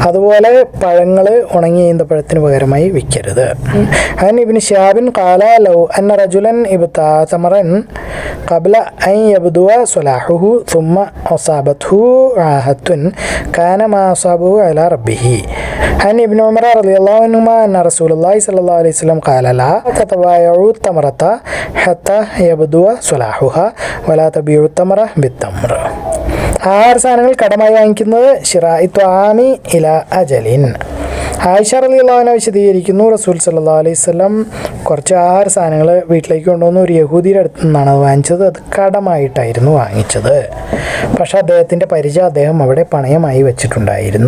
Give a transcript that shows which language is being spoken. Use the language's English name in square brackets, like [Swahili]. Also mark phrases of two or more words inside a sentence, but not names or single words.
[Malayalam] അതുപോലെ പഴങ്ങൾ ഉണങ്ങിയ ഈന്തപ്പഴത്തിന് പകരമായി വിൽക്കരുത്. [Arabic] عن ابن شهاب قال لو أن رجلا ابتاع تمرا قبل أن يبدو صلاحه ثم أصابته عاهة كان ما أصابه على ربه. عن ابن عمر رضي الله عنهما أن رسول الله صلى الله عليه وسلم قال لا تتبايعوا التمرة حتى يبدو صلاحها ولا تبيعوا التمرة بالتمر. [Malayalam] ആഹാര സാധനങ്ങൾ കടമായി വാങ്ങിക്കുന്നത് [Arabic] شراء طعام إلى أجل. [Malayalam] ആയിഷ [Arabic] رضي الله عنها [Malayalam] വിശദീകരിക്കുന്നു, റസൂൽ [Arabic] صلى الله عليه وسلم [Malayalam] കുറച്ച് ആഹാര സാധനങ്ങൾ വീട്ടിലേക്ക് കൊണ്ടുവന്ന് ഒരു യഹൂദിയുടെ അടുത്ത് നിന്നാണ് അത് വാങ്ങിച്ചത്. അത് കടമായിട്ടായിരുന്നു വാങ്ങിച്ചത്. പക്ഷെ അദ്ദേഹത്തിൻ്റെ പരിചയം അദ്ദേഹം അവിടെ പണയമായി വെച്ചിട്ടുണ്ടായിരുന്നു.